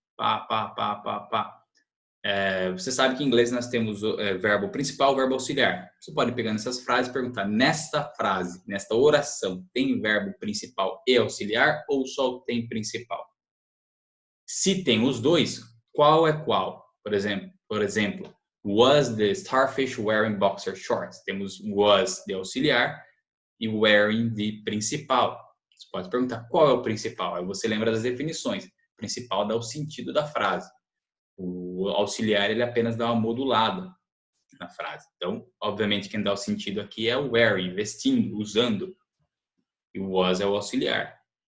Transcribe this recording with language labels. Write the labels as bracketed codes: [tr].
[pt] Pá, pá, pá, pá, pá. Você sabe que em inglês nós temos o verbo principal, verbo auxiliar. Você pode pegar nessas frases e perguntar, nesta frase, nesta oração, tem verbo principal e auxiliar ou só tem principal? Se tem os dois, qual é qual? Por exemplo, [en] was the starfish wearing boxer shorts? [pt] Temos was de auxiliar e wearing de principal. Você pode perguntar qual é o principal. Aí você lembra das definições. O principal dá o sentido da frase. O auxiliar ele apenas dá uma modulada na frase. Então, obviamente, quem dá o sentido aqui é o wearing, vestindo, usando. E o was é o auxiliar.